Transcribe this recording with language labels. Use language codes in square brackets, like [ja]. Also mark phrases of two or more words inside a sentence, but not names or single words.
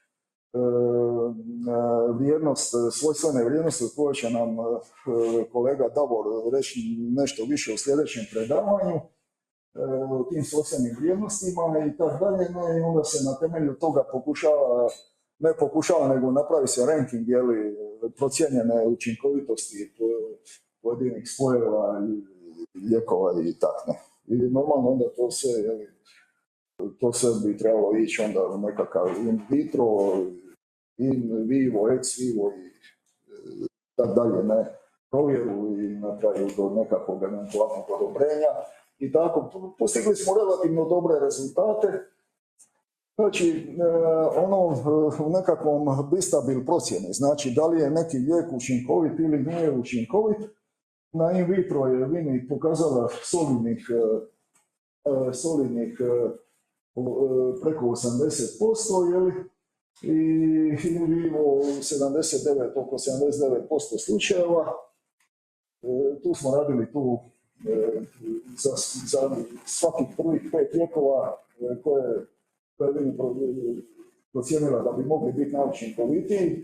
[hr] vrijednost, svojstvene vrijednosti koje će nam kolega Davor reći nešto više u sljedećem predavanju o tim svojstvenim vrijednostima i tako dalje, i onda se na temelju toga nego napravi se ranking procijenjene učinkovitosti pojedinih spojeva, lijekova i tako. I normalno onda to sve bi trebalo ići onda u nekakav [la] in vitro, in vivo, ex vivo [hr] i tako dalje, provjeru i na kraju do nekakvog eventualnog odobrenja. I tako, postigli smo relativno dobre rezultate. Znači, u nekakvom bistabil procjeni, znači da li je neki lijek učinkovit ili nije učinkovit, na [la] in vitro [hr] je Vini pokazala solidnih preko 80%, i [la] in vivo [hr] oko 79% slučajeva. Tu smo radili za svakih prvih 5 lijekova koje Vini procijenila da bi mogli biti najučinkovitiji.